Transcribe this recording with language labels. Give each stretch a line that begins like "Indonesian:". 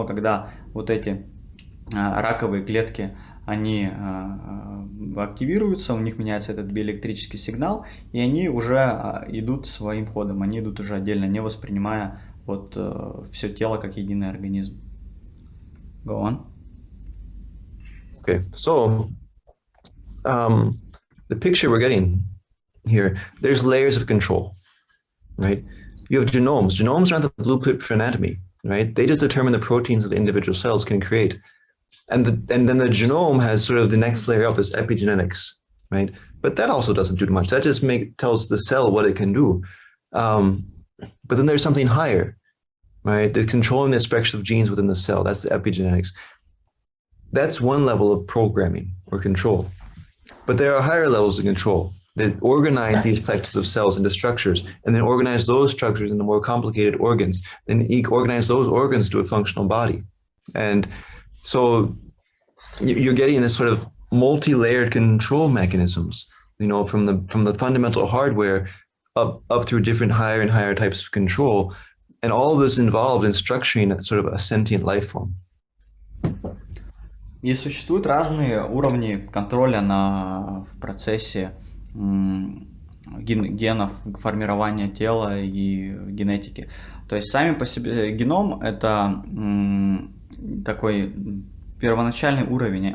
Russian: Но когда вот эти раковые клетки, они активируются, у них меняется этот биоэлектрический сигнал, и они уже идут своим ходом, они идут уже отдельно, не воспринимая вот все тело как единый организм.
English: Go on. Okay, so the picture we're getting here, there's layers of control, right? You have genomes. Genomes are not the blueprint for anatomy, right? They just determine the proteins that the individual cells can create. And then the genome has sort of the next layer up, is epigenetics, right? But that also doesn't do much. That just tells the cell what it can do. But then there's something higher, right? That's controlling the expression of genes within the cell. That's the epigenetics. That's one level of programming or control. But there are higher levels of control that organize these collectives of cells into structures, and then organize those structures into more complicated organs, then organize those organs to a functional body. And so you're getting this sort of multi-layered control mechanisms from the fundamental hardware up through different higher and higher types of control, and all of this involved in structuring sort of a sentient life form.
Russian: И существуют разные уровни контроля в процессе генов, формирования тела и генетики. То есть сами по себе геном — это такой первоначальный уровень.